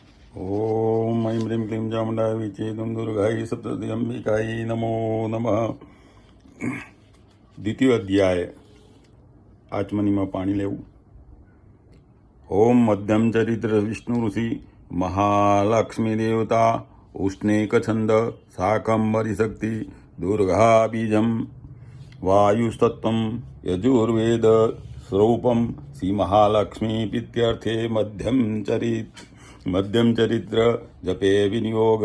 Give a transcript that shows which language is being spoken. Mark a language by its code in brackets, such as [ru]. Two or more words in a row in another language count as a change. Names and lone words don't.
[sa] ओम ऐं ह्रीं क्लीं चामुण्डाय विचेदुं दुर्गायै सप्तशती अंबिकायै नमो नमः। [gu] દ્વિતીય અધ્યાય આચમનીમાં પાણી લેવું. [sa] ઓમ મધ્યમ ચરિત્ર વિષ્ણુ ઋષિ મહાલક્ષ્મી દેવતા ઉષ્ણેક છંદ શાકંભરી શક્તિ દુર્ગા બીજમ વાયુસ્તત્વમ યજુર્વેદ સ્વરૂપમ શ્રી મહાલક્ષ્મી પ્રીત્યર્થે મધ્યમ ચરિત્ર જપે વિનિયોગ.